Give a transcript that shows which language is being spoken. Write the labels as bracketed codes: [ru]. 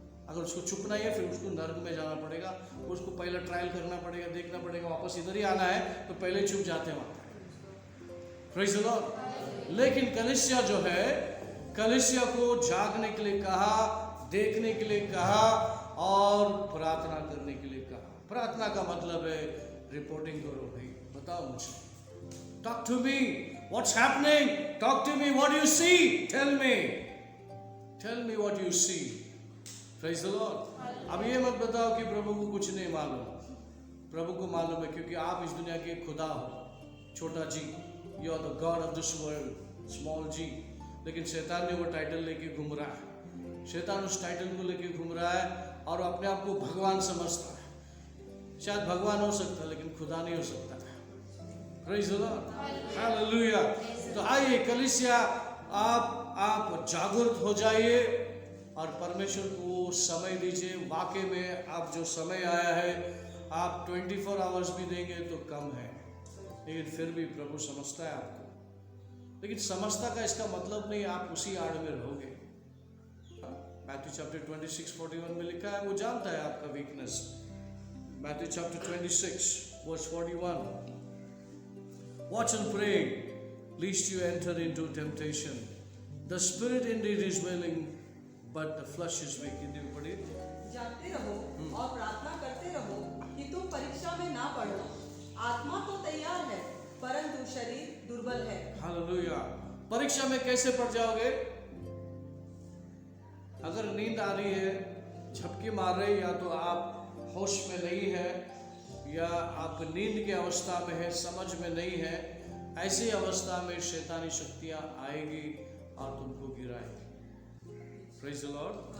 [hi] अगर उसको छुपना ही है, फिर उसको नर्क में जाना पड़ेगा, उसको पहले ट्रायल करना पड़ेगा, देखना पड़ेगा, वापस इधर ही आना है तो पहले छुप जाते हैं वहाँ। Praise the Lord. लेकिन कलीसिया जो है, कलीसिया को जागने के लिए कहा, देखने के लिए कहा, और प्रार्थना करने के लिए कहा। प्रार्थना का मतलब है रिपोर्टिंग करो, भाई बताओ मुझे, [en] talk to me, what's happening, talk to me, what do you see, tell me what you see. Praise the Lord. [hi] अब ये मत बताओ कि प्रभु को कुछ नहीं मालूम, प्रभु को मालूम है, क्योंकि आप इस दुनिया के खुदा हो, छोटा जी, [en] you are the God of this world, small g। [hi] लेकिन शैतान ने वो टाइटल लेके घूम रहा है, शैतान उस टाइटल को लेके घूम रहा है, और अपने आप को भगवान समझता है। शायद भगवान हो सकता है, लेकिन खुदा नहीं हो सकता। [en] Praise the Lord. Hallelujah. [hi] तो आइए कलीसिया, आप जागरूक हो जाइए और परमेश्वर को समय दीजिए। वाकई में आप जो समय आया है, आप 24 आवर्स भी देंगे तो कम है, लेकिन फिर भी प्रभु समझता है आपको। लेकिन समझता का इसका मतलब नहीं आप उसी आड़ में रहोगे। मैथ्यू चैप्टर 26:41 में लिखा है, वो जानता है आपका weakness. [en] Matthew chapter 26 verse 41, watch and pray lest you enter into temptation. The spirit indeed is willing, but the flesh is weak. [hi] Hindi में पढ़िए। जागते रहो और प्रार्थना करते रहो कि तुम परीक्षा में ना पड़ो। आत्मा तो तैयार है, परंतु शरीर दुर्बल है। हालेलुया। परीक्षा में कैसे पड़ जाओगे? अगर नींद आ रही है, झपकी मार रही, या तो आप होश में नहीं है, या आप नींद की अवस्था में है, समझ में नहीं है, ऐसी अवस्था में शैतानी शक्तियां आएगी और तुमको गिराएगी। [en] Praise the lord.